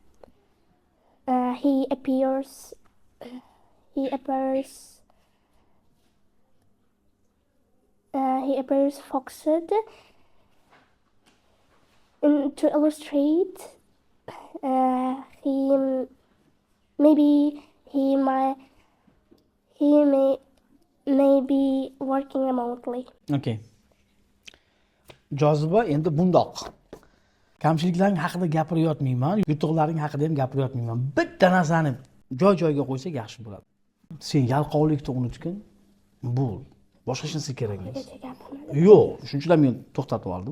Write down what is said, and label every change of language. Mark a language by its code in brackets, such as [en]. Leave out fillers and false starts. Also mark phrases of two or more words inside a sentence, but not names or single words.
[en] He appears focused. To illustrate, he may be working remotely. [uz] Okay. Joziba endi bundoq. Kamchiliklaring haqida gapirayotmayman, yutuqlaring haqida ham gapirayotmayman. Bitta narsani joy-joyiga qo'ysak yaxshi bo'ladi. Sen yalqovlikni unutgin. Bu boshqa hech narsa kerak emas. Yo'q, shunchalar men to'xtatib oldim.